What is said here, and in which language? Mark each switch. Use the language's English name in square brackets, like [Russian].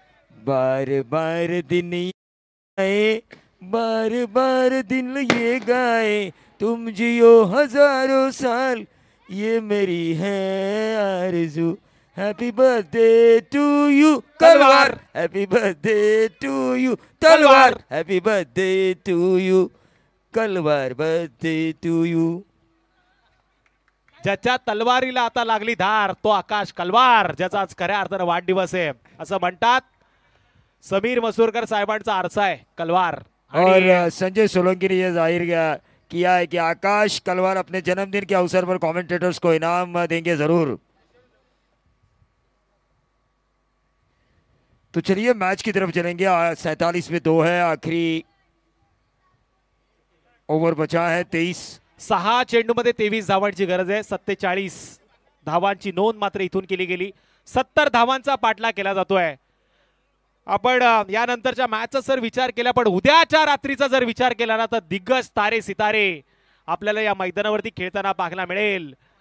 [Hindi] बार बार दिन आए, बार बार दिन ये गाए, तुम जियो हजारों साल, ये मेरी है आरज़ू. [English] Happy birthday to you कलवार, happy birthday to you तलवार, happy birthday to you कलवार, birthday to you. [Marathi] ज्याच्या तलवारीला आता लागली धार तो आकाश कलवार, ज्याचा आज खऱ्या अर्थानं वाढदिवस आहे असं म्हणतात. समीर मसूरकर साहेबांचा आरसा आहे कलवार. [Hindi] और संजय सोलंकी ने यह जाहिर किया है कि आकाश कलवार अपने जन्मदिन के अवसर पर कमेंटेटर्स को इनाम देंगे जरूर. तो चलिए मैच की तरफ चलेंगे. 47 में 2 है, आखिरी ओव्हर बचा है 23. [Marathi] 6 चेंडूमध्ये 23 धावांची गरज आहे. 47 धावांची नोंद मात्र इथून केली गेली. 70 धावांचा पाठलाग केला जातोय. आपण यानंतरच्या मॅचचा जर विचार केला, पण उद्याच्या रात्रीचा जर विचार केला ना तर दिग्गज तारे सितारे आपल्याला या मैदानावरती खेळताना पाहायला मिळेल.